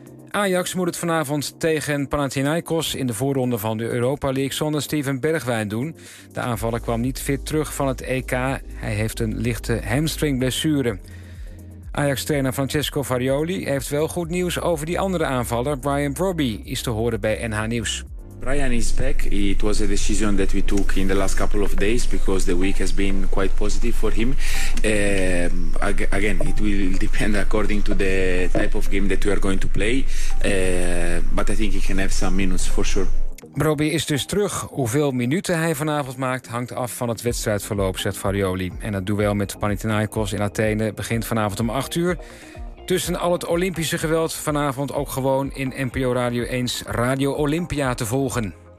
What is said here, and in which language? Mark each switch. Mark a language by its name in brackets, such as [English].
[Dutch] Ajax moet het vanavond tegen Panathinaikos in de voorronde van de Europa League zonder Steven Bergwijn doen. De aanvaller kwam niet fit terug van het EK. Hij heeft een lichte hamstringblessure. Ajax-trainer Francesco Farioli heeft wel goed nieuws over die andere aanvaller. Brian Brobbey is te horen bij NH Nieuws. [English] Brian is back. It was a decision that we took in the last couple of days because the week has been quite positive for him. Again, it will depend according to the type of game that we are going to play. But I think he can have some minutes for sure. [Dutch] Brobbey is dus terug. Hoeveel minuten hij vanavond maakt hangt af van het wedstrijdverloop, zegt Farioli. En het duel met Panathinaikos in Athene begint vanavond om 8 uur. Tussen al het Olympische geweld vanavond ook gewoon in NPO Radio 1's Radio Olympia te volgen.